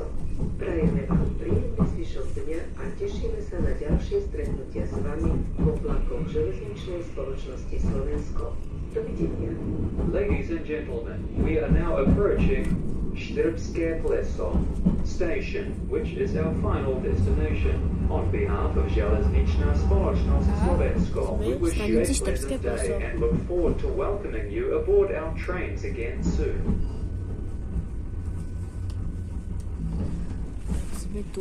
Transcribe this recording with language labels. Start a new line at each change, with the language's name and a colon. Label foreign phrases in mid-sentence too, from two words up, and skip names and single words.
Slovak: Prajeme vám príjemný zvyšok dňa a tešíme sa na ďalšie stretnutia s vami vo vlakoch železničnej spoločnosti Slovensko. Dovidenia.
English: Ladies and gentlemen, we are now approaching Štrbské pleso station, which is our final destination. On behalf of Železničná spoločnosť Slovensko, we wish you a pleasant day and look forward to welcoming you aboard our trains again soon.
Slovak: Sme tu.